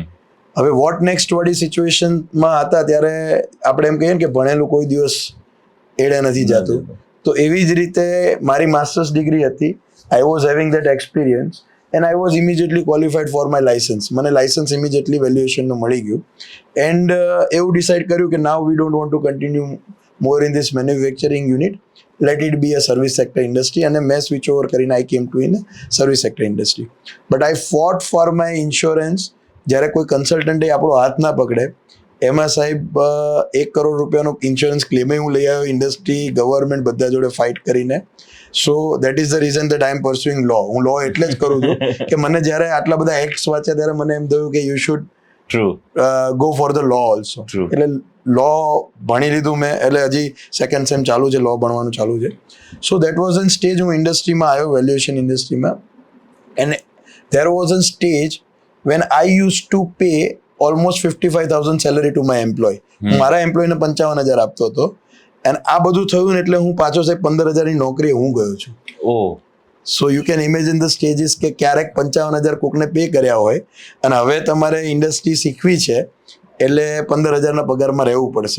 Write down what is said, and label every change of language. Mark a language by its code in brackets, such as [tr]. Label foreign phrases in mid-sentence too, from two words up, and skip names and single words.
[gu] હવે [en] what next [gu] વાળી સિચ્યુએશનમાં હતા ત્યારે આપણે એમ કહીએ ને કે ભણેલું કોઈ દિવસ એડે નથી જતું. તો એવી જ રીતે મારી માસ્ટર્સ ડિગ્રી હતી. [en] I was having that experience and I was immediately qualified for my license. [gu] મને લાયસન્સ ઇમિડિયેટલી વેલ્યુએશનનું મળી ગયું. [en] એન્ડ [gu] એવું ડિસાઇડ કર્યું કે [en] now we don't want to continue more in this manufacturing unit. Let it be a service sector industry, and [gu] મેં સ્વિચ ઓવર કરીને [en] I came to in service sector industry. બટ I fought for my insurance. [gu] જ્યારે કોઈ કન્સલ્ટન્ટે આપણો હાથ ના પકડે, એમાં સાહેબ 1 કરોડ રૂપિયાનો ઇન્સ્યોરન્સ ક્લેમ હું લઈ આવ્યો, ઇન્ડસ્ટ્રી, ગવર્મેન્ટ બધા જોડે ફાઇટ કરીને. [en] So that is the reason that I am pursuing law. [gu] હું લો એટલે જ કરું છું કે મને જ્યારે આટલા બધા એક્ટ્સ વાંચ્યા ત્યારે મને એમ થયું કે [en] you should go for the law also. [gu] એટલે લો ભણી લીધું મેં, એટલે હજી [en] second sem [gu] ચાલુ છે, લો ભણવાનું ચાલુ છે. [en] So that was an stage [gu] હું ઇન્ડસ્ટ્રીમાં આવ્યો, વેલ્યુએશન ઇન્ડસ્ટ્રીમાં. [en] And there was an stage [gu] when I used to pay almost 55,000 salary to my employee. હું મારા એમ્પ્લોયને 55,000 આપતો હતો, અને આ બધું થયું ને એટલે હું પાછો સાહેબ 15,000ની નોકરીએ હું ગયો છું. [en] So you can imagine the stages [gu] કે ક્યારેક 55,000 કોકને પે કર્યા હોય અને હવે તમારે ઇન્ડસ્ટ્રી શીખવી છે એટલે 15,000ના પગારમાં રહેવું પડશે.